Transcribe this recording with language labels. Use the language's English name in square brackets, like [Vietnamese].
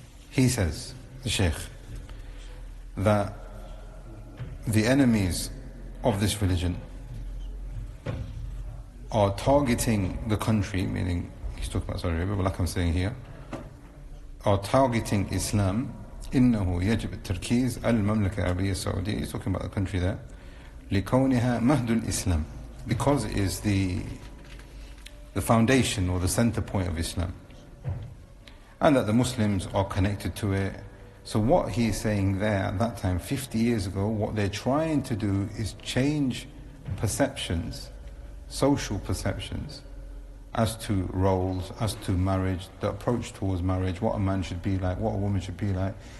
[English] He says, the Shaykh, that the enemies of this religion are targeting the country, meaning he's talking about Saudi Arabia, but like I'm saying here, are targeting Islam. [Arabic] إنه يجب التركيز على المملكة العربية السعودية. [English] He's talking about the country there. [Arabic] لكونها مهد الإسلام, [English] because it is the foundation or the center point of Islam, and that the Muslims are connected to it. So what he is saying there at that time, 50 years ago, what they're trying to do is change perceptions, social perceptions, as to roles, as to marriage, the approach towards marriage, what a man should be like, what a woman should be like.